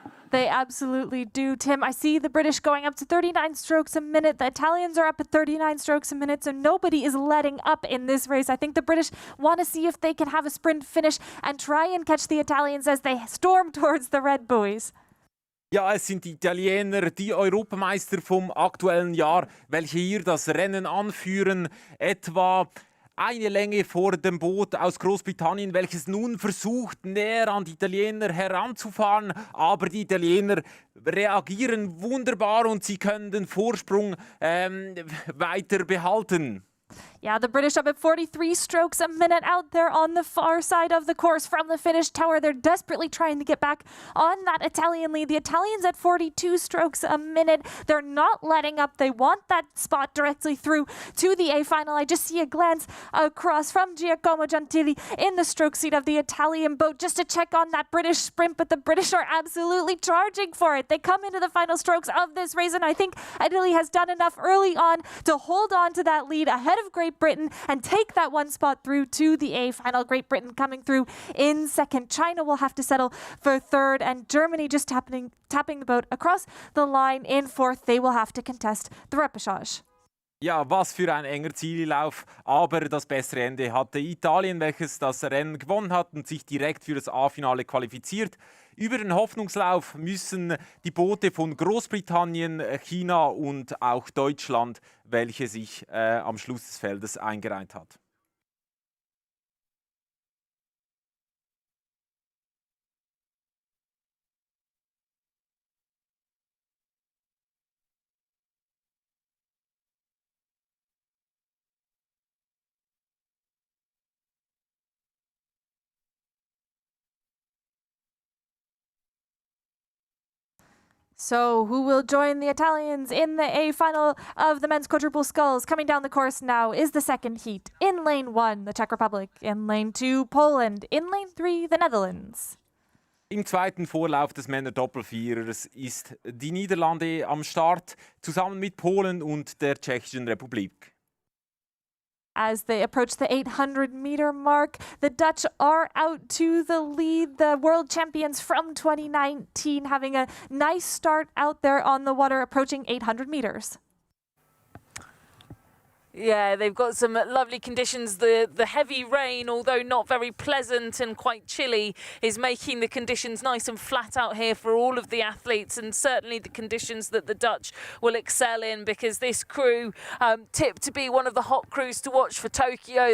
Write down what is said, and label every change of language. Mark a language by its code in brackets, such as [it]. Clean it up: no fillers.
[en] They absolutely do, Tim. I see the British going up to 39 strokes a minute. The Italians are up at 39 strokes a minute, so nobody is letting up in this race. I think the British want to see if they can have a sprint finish and try and catch the Italians as they storm towards the red buoys. [de] Ja, es sind die Italiener, die Europameister vom aktuellen Jahr, welche hier das Rennen anführen. Etwa eine Länge vor dem Boot aus Großbritannien, welches nun versucht, näher an die Italiener heranzufahren. Aber die Italiener reagieren wunderbar und sie können den Vorsprung weiter behalten. [en] Yeah, the British up at 43 strokes a minute out there on the far side of the course from the finish tower. They're desperately trying to get back on that Italian lead. The Italians at 42 strokes a minute. They're not letting up. They want that spot directly through to the A final. I just see a glance across from Giacomo Gentili in the stroke seat of the Italian boat just to check on that British sprint, but the British are absolutely charging for it. They come into the final strokes of this race, and I think Italy has done enough early on to hold on to that lead ahead of Great Britain and take that one spot through to the A final. Great Britain coming through in second. China will have to settle for third, and Germany just tapping the boat across the line in fourth. They will have to contest the repechage. [de] Ja, was für ein enger Ziellauf, aber das bessere Ende hatte Italien, welches das Rennen gewonnen hat und sich direkt für das A-Finale qualifiziert. Über den Hoffnungslauf müssen die Boote von Großbritannien, China und auch Deutschland, welche sich am Schluss des Feldes eingereiht hat. [en] So who will join the Italians in the A final of the men's quadruple sculls? Coming down the course now is the second heat. In lane 1, the Czech Republic. In lane 2, Poland. In lane 3, the Netherlands. [de] Im zweiten Vorlauf des Männer-Doppelvierers ist die Niederlande am Start, zusammen mit Polen und der Tschechischen Republik. [en] As they approach the 800-meter mark, the Dutch are out to the lead. The world champions from 2019 having a nice start out there on the water, approaching 800 meters. Yeah, they've got some lovely conditions. The heavy rain, although not very pleasant and quite chilly, is making the conditions nice and flat out here for all of the athletes, and certainly the conditions that the Dutch will excel in, because this crew tipped to be one of the hot crews to watch for Tokyo.